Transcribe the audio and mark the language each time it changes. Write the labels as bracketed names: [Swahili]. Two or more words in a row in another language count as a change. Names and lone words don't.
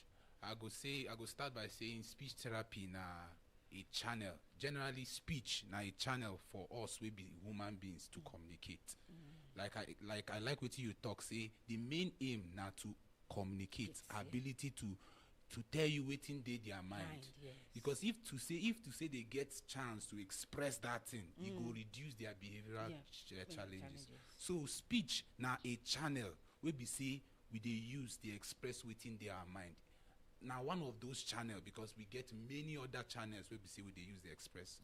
[Nigerian Pidgin] I go start by saying speech therapy na a channel. Generally, speech na a channel for us we be human beings to communicate. I like what you talk. Say the main aim na to communicate, ability to to tell you wetin dey their mind. Yes. Because if to say they get chance to express that thing, e go reduce their behavioral challenges. So speech na a channel wey be say we dey use dey express wetin dey our mind. Na one of those channels, because we get many other channels wey be say we dey use dey express.